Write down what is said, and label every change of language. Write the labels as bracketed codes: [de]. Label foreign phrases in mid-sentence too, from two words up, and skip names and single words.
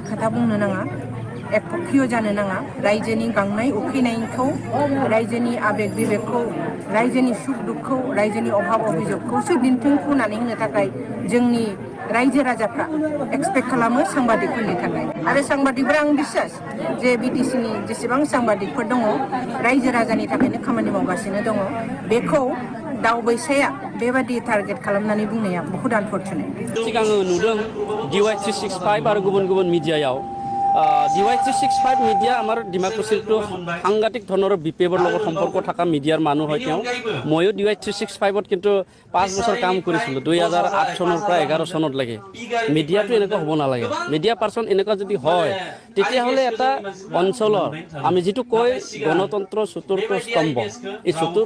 [brx] खोथा बुंनो नाङा एकपक्षीय जानो नाङा रायजोनि गांनाय उखैनायखौ रायजोनि आबेग बिबेकखौ रायजोनि सुख दुखखौ रायजोनि अभाब अभिजोगखौसो दिन्थिफुंनानै होनो थाखाय जोंनि रायजो राजाफ्रा एक्सपेक्ट खालामो सांबादिकफोरनि थाखाय आरो सांबादिकफोरा आं बिश्वास जे बिटिसिनि जेसेबां सांबादिकफोर दङ रायजो राजानि थाखायनो खामानि मावगासिनो दङ बेखौ दावबायसाया बेबादि टारगेट खालामनानै बुंनाया बहुत आनफर्चुनेट। सिगां नुदों DY 365 आरो गुबुन गुबुन मिडियायाव [as] DY 365 মিডিয়া আমাৰ ডিমাকুছিটো সাংঘাতিক ধৰণৰ বিপেবৰ লগত সম্পৰ্ক থকা মিডিয়াৰ মানুহ হয় তেওঁ ময়ো DY 365ত কিন্তু 5 বছৰ কাম কৰিছিলোঁ 2008 চনৰ পৰা 11 চনলৈকে মিডিয়াটো এনেকুৱা হ'ব নালাগে মিডিয়া পাৰ্চন এনেকুৱা যদি হয় তেতিয়াহ'লে এটা অঞ্চলৰ আমি যিটো কয় গণতন্ত্ৰ চতুৰ্থ স্তম্ভ এই চতুৰ্থ